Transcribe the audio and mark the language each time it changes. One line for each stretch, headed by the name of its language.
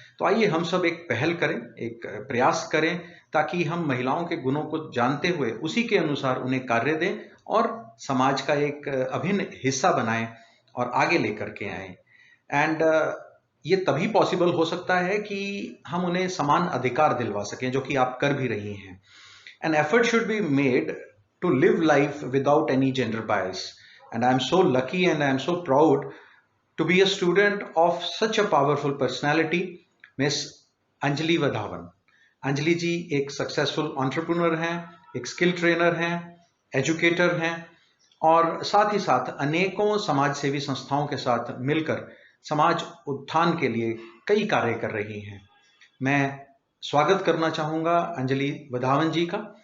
Hindi: तो आइए हम सब एक पहल करें, एक प्रयास करें, ताकि हम महिलाओं के गुणों को जानते हुए उसी के अनुसार उन्हें कार्य दें और समाज का एक अभिन्न हिस्सा बनाएं और आगे लेकर के आएं। एंड ये तभी पॉसिबल हो सकता है कि हम उन्हें समान अधिकार दिलवा सकें, जो कि आप कर भी रही हैं।
English: An effort should be made to live life without any gender bias. And I'm so lucky and I'm so proud to be a student of such a powerful personality, Miss Anjali Wadhawan.
Hindi: Anjali जी एक सक्सेसफुल एंटरप्रेन्योर हैं, एक skill trainer हैं, educator हैं और साथ ही साथ अनेकों समाज सेवी संस्थाओं के साथ मिलकर समाज उत्थान के लिए कई कार्य कर रही हैं। मैं स्वागत करना चाहूँगा अंजलि वधावन जी का।